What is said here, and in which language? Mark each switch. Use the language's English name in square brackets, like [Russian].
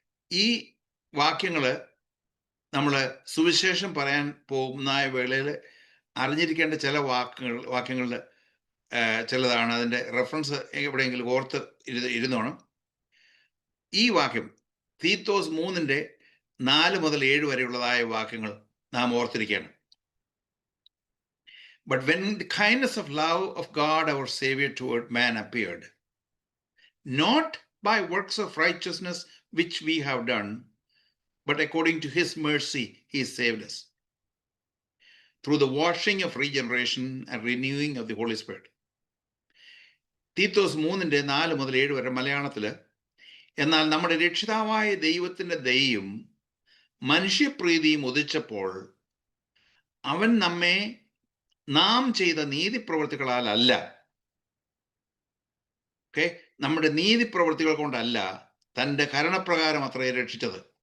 [Malayalam] ഈ വാക്യങ്ങൾ നമ്മൾ സുവിശേഷം പറയാൻ പോകുന്ന വേളയിൽ അറിഞ്ഞിരിക്കേണ്ട ചില വാക്യങ്ങളിൽ ചിലതാണ്. അതിൻ്റെ റെഫറൻസ് എവിടെയെങ്കിലും ഓർത്ത് ഇരുന്നോണം. ഈ വാക്യം തീത്തോസ് 3:4 മുതൽ 7 വരെയുള്ളതായ വാക്യങ്ങൾ നാം ഓർത്തിരിക്കുകയാണ്. [English] But when the kindness of love of God our Savior toward man appeared, not by works of righteousness which we have done, but according to his mercy he saved us through the washing of regeneration and renewing of the Holy Spirit. [Malayalam] Titus 3:4 മുതൽ 7 വരെ മലയാളത്തിൽ, എന്നാൽ നമ്മുടെ രക്ഷിതാവായ ദൈവത്തിൻ്റെ ദയയും മനുഷ്യപ്രീതിയും ഉദിച്ചപ്പോൾ അവൻ നമ്മെ നാം ചെയ്ത നീതിപ്രവൃത്തികളാൽ അല്ല, നമ്മുടെ നീതിപ്രവൃത്തികൾ കൊണ്ടല്ല, തൻ്റെ കരുണപ്രകാരം അത്രേ രക്ഷിച്ചത്.